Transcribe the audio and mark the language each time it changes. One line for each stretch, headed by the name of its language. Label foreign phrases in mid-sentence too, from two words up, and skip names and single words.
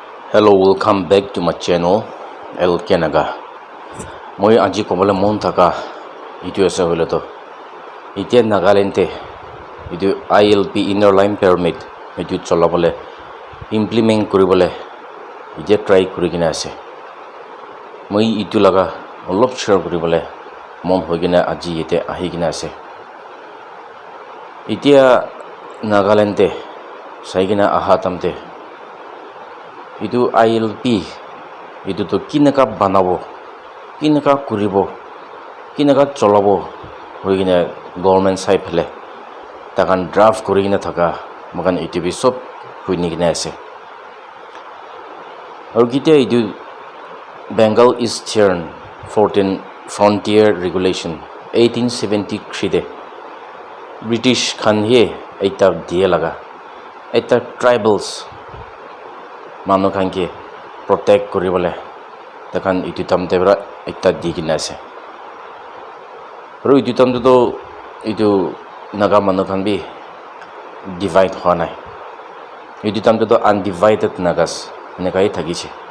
English: Hello, welcome back to my channel LK Naga.
Naga Pidgin: Moi aji kobole mon thaka itu ase hoile to itia Nagaland te itu ILP
English: inner line permit
Naga Pidgin: itu cholabole implement koribole itia try kurigina ase. Moi itu laga olop share koribole mon hoigina aji ite ahigina ase. Itia Nagaland te saigina ahatamte itu ILP itu to kinaka banabo kinaka kuribo kinaka cholabo hoigina
English: government side
Naga Pidgin: phele takan draft korigina thaka makan itu bi sob huinigina ase aru kitia itu Bengal Eastern 14 Frontier Regulation 1873 de British khan he eta die laga eta tribals manu khan ke protect koribole takan itu tamte bra ekta digina ase ro itu tamte to itu naga manu khan bi divide howa nai itu tamte to
English: undivided nagas
Naga Pidgin: nekai thakiche